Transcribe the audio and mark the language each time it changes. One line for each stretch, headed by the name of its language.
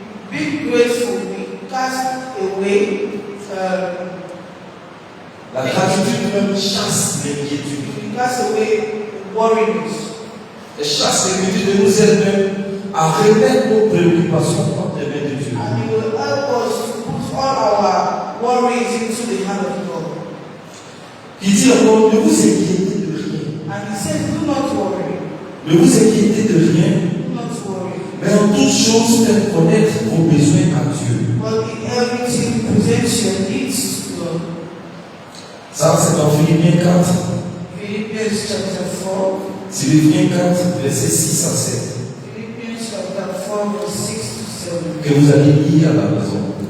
English: Being grateful will cast away.
French: La gratitude même chasse l'inquiétude.
English: Will cast away worries.
French: Elle chasse l'inquiétude et nous aide même à remettre nos préoccupations entre les mains de Dieu.
English: And it will help us to put all our worries into the hand of God.
French: Il dit encore, ne vous inquiétez de rien.
English: And he said, do not worry.
French: Ne vous inquiétez de rien,
English: Do not worry.
French: mais en toutes choses, faites connaître vos besoins à Dieu.
English: But in everything, present your needs to God.
French: Ça, c'est dans Philippiens 4.
English: Philippians chapter 4.
French: Philippiens 4, versets 6 à 7.
English: Philippians chapter 4, verse 6 to 7.
French: Que vous allez lire à la maison.